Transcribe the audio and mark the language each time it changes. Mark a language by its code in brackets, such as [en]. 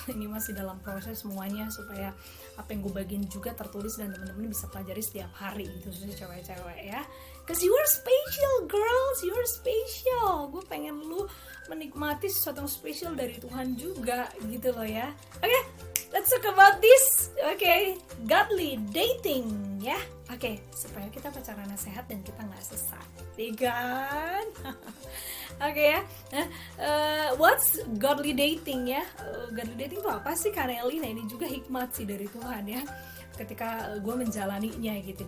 [id] Ini masih dalam proses semuanya supaya apa yang gue bagiin juga tertulis dan teman-teman bisa pelajari setiap hari gitu, khususnya cewek-cewek ya. [en] Cause you are special girls, you are special. [id] Gue pengen lu menikmati sesuatu yang spesial dari Tuhan juga gitu loh ya. [en] Oke, let's talk about this. [id] Oke, godly dating ya. Oke, supaya kita pacarannya sehat dan kita nggak sesat, ya kan? Oke ya. [en] What's godly dating [id] ya? Godly dating itu apa sih, Kareli? Nah ini juga hikmat sih dari Tuhan ya, ketika gue menjalaninya gitu.